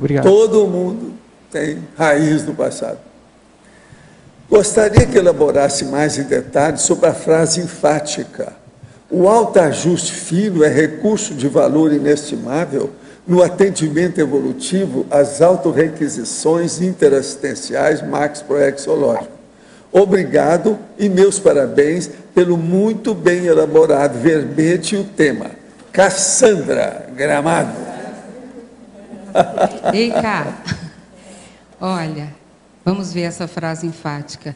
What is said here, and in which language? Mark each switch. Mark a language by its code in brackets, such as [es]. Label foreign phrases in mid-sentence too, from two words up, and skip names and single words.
[pt] Todo mundo tem raiz no passado. Gostaria que elaborasse mais em detalhes sobre a frase enfática. O autoajuste fino é recurso de valor inestimável no atendimento evolutivo às autorrequisições interassistenciais maxproexológico. Obrigado e meus parabéns pelo muito bem elaborado verbete e o tema. Cassandra Gramado. Ei, Cá, olha, vamos ver essa frase enfática.